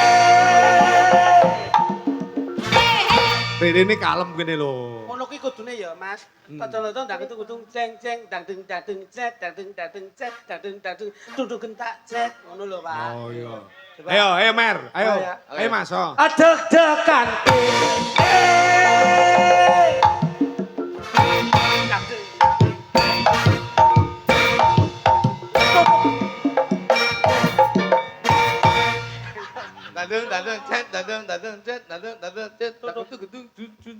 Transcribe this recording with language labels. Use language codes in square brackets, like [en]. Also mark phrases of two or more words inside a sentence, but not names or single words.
[jv] Rene kalem kene lho. Ngono kuwi kudune ya, Mas. Tonton-tonton ndang kutung jeng-jeng dang ding cet dang ding cet dang ding tunduk gentak cet ngono lho, Pak. Oh iya. Coba. Ayo Mer, ayo. Oh, ya. Ayo Mas, oh. Deg-degan, Dadung cet, dadung cet, dadung cet, dadung gedung dun.